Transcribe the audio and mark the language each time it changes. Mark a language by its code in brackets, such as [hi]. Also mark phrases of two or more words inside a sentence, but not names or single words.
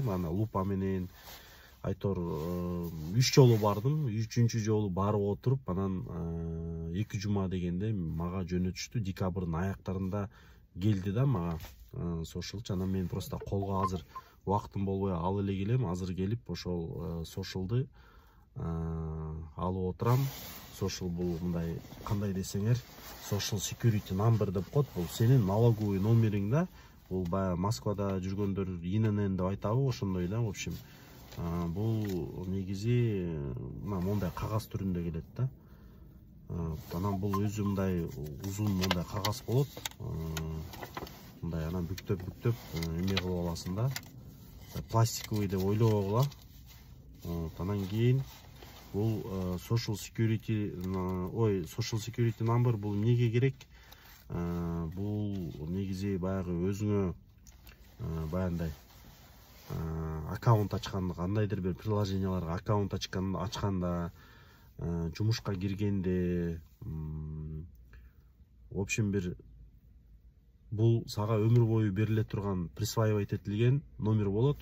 [ky] Мана лупа менен айтор 3 жолу бардым, 3-чү жолу барып отуруп, анан 2 жума дегенде мага жөнөтүштү. Декабрдын аяктарында келди да мага social. Анан мен просто колго азыр убактым болбой ал эле келем, азыр келип ошол socialды алып отурам. Social бул мындай, кандай десеңер, [en] social security number [ky] деп коет. Бул сенин налоговый номериң да. Бул баягы Москвада жүргөндөр ИНН деп айтабы, ошондой да, [ru] в общем. [ky] Бул негизи мондай кагаз түрүндө келет да. Анан бул өзү мындай узун мондай кагаз болот. Мындай анан бүктөп эме кылып аласың да. Пластиковый деп ойлобогула. Анан кийин бул [en] social security number [ky] бул эмнеге керек? Бул негизи баягы өзүңө баягындай аккаунт ачканда, кандайдыр бир приложенияларга аккаунт ачканда, жумушка киргенде, [ru] в общем [ky] бир бул сага өмүр бою бериле турган, присваивать этилген номер болот.